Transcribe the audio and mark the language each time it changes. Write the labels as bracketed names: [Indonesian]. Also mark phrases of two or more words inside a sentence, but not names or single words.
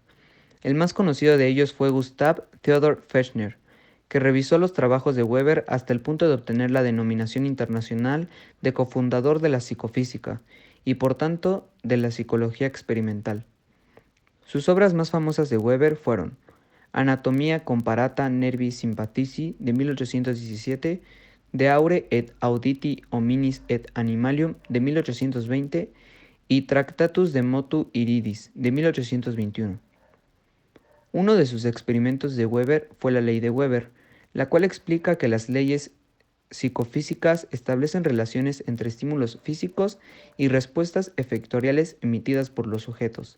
[Spanish] El más conocido de ellos fue Gustav Theodor Fechner, que revisó los trabajos de Weber hasta el punto de obtener la denominación internacional de cofundador de la psicofísica y por tanto de la psicología experimental. Sus obras más famosas de Weber fueron Anatomia comparata nervi sympathici de 1817, De aure et auditi hominis et animalium de 1820 y Tractatus de motu iridis de 1821. Uno de sus experimentos de Weber fue la ley de Weber, la cual explica que las leyes psicofísicas establecen relaciones entre estímulos físicos y respuestas efectoriales emitidas por los sujetos.